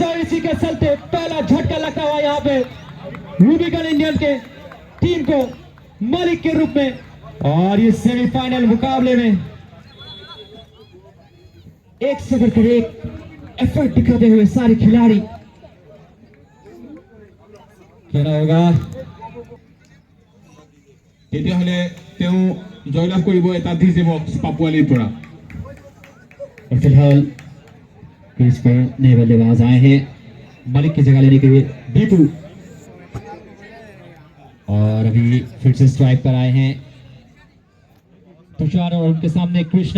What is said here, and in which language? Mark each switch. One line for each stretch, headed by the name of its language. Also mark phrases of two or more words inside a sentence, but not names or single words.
Hindi: और इसी के चलते पहला झटका लगता हुआ यहाँ पे रूबिकॉन इंडियन के टीम को मलिक के रूप में। और ये सेमीफाइनल मुकाबले में एक से बढ़कर एक एफर्ट दिखाते हुए सारे खिलाड़ी। कहना होगा
Assamese: তেতিয়াহ'লে তেওঁ জয়লাভ কৰিব এটা ডিজে বক্স পাপুৱালীৰ পৰা।
Hindi: और फिलहाल क्रीज पर नए बल्लेबाज आए हैं मलिक की जगह लेने के लिए दीपू, और अभी फिर से स्ट्राइक पर आए हैं तुषार और उनके सामने कृष्णा।